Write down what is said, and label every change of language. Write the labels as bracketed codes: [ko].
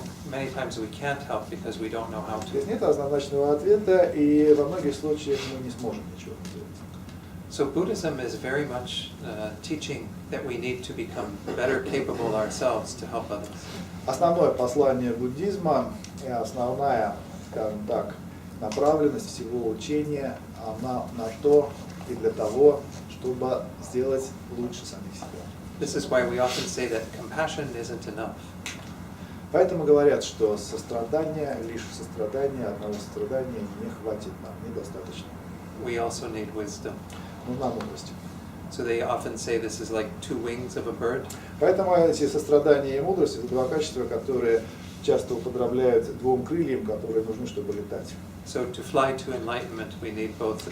[en] Many times we can't help because we don't know how to. [ru] Здесь нет однозначного ответа, и во многих случаях мы не сможем ничего сделать. [en] So Buddhism is very much teaching that we need to become better capable ourselves to help others. [ru] Основное послание буддизма и основная, скажем так, направленность всего учения, она на то и для того, чтобы сделать лучше самих себя. [en] This is why we often say that compassion isn't enough. [ru] Поэтому говорят, что сострадание, лишь сострадание, одного сострадания не хватит нам, недостаточно. [en] We also need wisdom. [ru] Нужна мудрость. [en] So they often say this is like two wings of a bird. [ru] Поэтому эти сострадание и мудрость — это два качества, которые часто уподобляют двум крыльям, которые нужны, чтобы летать. [en] So to fly to enlightenment, we need both the